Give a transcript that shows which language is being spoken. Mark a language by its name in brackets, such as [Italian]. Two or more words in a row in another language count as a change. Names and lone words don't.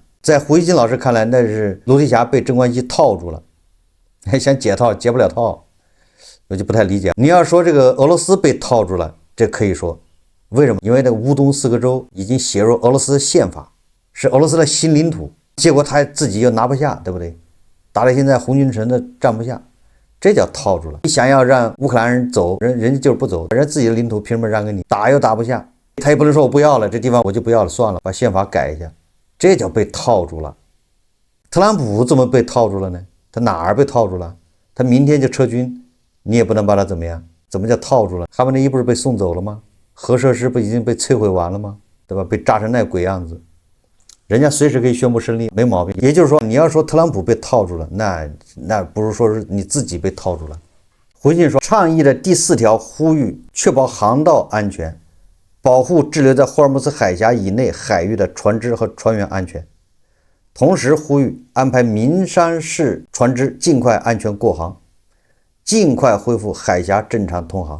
[Chinese] 在胡锡進老師看來，那是盧提轄被鎮關西套住了，還想解套解不了套，我就不太理解。你要說這個俄羅斯被套住了，這可以說，為什麼？因為這個烏東4個州已經寫入俄羅斯憲法，是俄羅斯的新領土，結果他自己又拿不下，對不对？打到現在红军城都站不下，這叫套住了。你想要讓烏克蘭人走，人家就是不走，人家自己的領土凭什麼讓給你？打又打不下，他也不能說我不要了，這地方我就不要了，算了，把憲法改一下，這叫被套住了。特朗普怎么被套住了呢？他哪兒被套住了？他明天就撤軍，你也不能把他怎麼樣？怎麼叫套住了？哈梅内伊不是被送走了嗎？核設施不已經被摧毀完了嗎？对吧？被炸成那鬼樣子，人家隨時可以宣布胜利，沒毛病。也就是說，你要說特朗普被套住了，那不如說是你自己被套住了。胡锡进說，倡議的第4條呼籲確保航道安全，保護滯留在霍爾木茲海峽以內海域的船隻和船員安全，同時呼籲安排民商事船隻盡快安全過航，盡快恢復海峽正常通航。